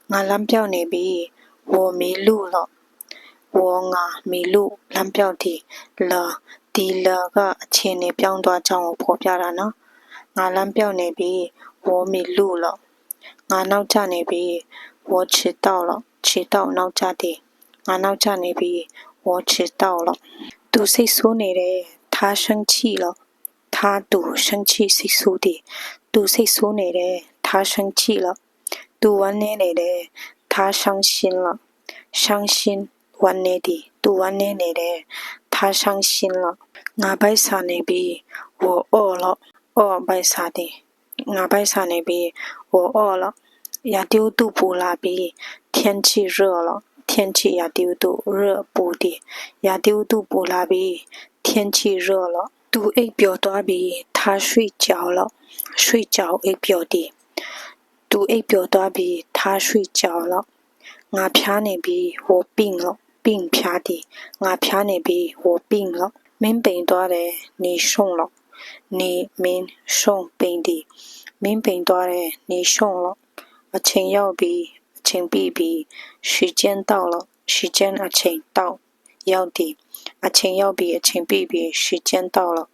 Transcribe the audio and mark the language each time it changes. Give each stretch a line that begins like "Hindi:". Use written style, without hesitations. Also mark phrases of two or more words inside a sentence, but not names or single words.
Burmese: ငါလမ်းပြောင်းနေပြီ
Chinese: 我迷路了我
Burmese: ငါ迷路လမ်းပြောင်းသည်လဒီလကအခြေအနေပြောင်းသွားကြောင်းကိုဖော်ပြတာနော်ငါလမ်းပြောင်းနေပြီ
Chinese: 我迷路了
Burmese: ငါနောက်ကျနေပြီ
Chinese: 我迟到了迟到
Burmese: နောက်ကျသည်ငါနောက်ကျနေပြီ我
Chinese: 迟到了
Burmese: သူစိတ်ဆိုးနေတယ်
Chinese: 他生气了他
Burmese: သူ生气စိတ်ဆိုးသည်သူစိတ်ဆိုးနေတယ်
Chinese: 他生气了
Burmese: သူဝမ်းနည်းနေတယ်
Chinese: 他伤心了伤心
Burmese: ဝမ်းနည်းသည် သူဝမ်းနည်းနေတယ်
Chinese: 他伤心了
Burmese: ငါပိုက်ဆာနေပြီ
Chinese: 我饿了饿
Burmese: ပိုက်ဆာသည်ငါပိုက်ဆာနေပြီ
Chinese: 我饿了
Burmese: ရာသီဥတုပူ လာပြီ
Chinese: 天气热了天气
Burmese: ရာသီဥတု热ပူသည်ရာသီဥတုပူလာပြီ
Chinese: 天气热了
Burmese: သူ အိပ်ပျော်သွားပြီ
Chinese: 他睡觉了睡觉
Burmese: အိပ်ပျော်သည်သူအိပ်ပျော်သွားပြီ他
Chinese: 睡觉了
Burmese: ငါဖျားနေပြီ
Chinese: 我病了病
Burmese: ဖျားသည်ငါဖျားနေပြီ
Chinese: 我病了
Burmese: မင်းပိန်သွားတယ်
Chinese: 你瘦了你
Burmese: မင်း瘦ပိန်သည်မင်းပိန်သွားတယ်
Chinese: 你瘦了
Burmese: အချိန်ရောက်ပြီအချိန်ပြည့်ပြီ
Chinese: 时间到了时间
Burmese: အချိန်到ရောက်သည်အချိန်ရောက်ပြီအချိန်ပြည့်ပြီ
Chinese: 时间到了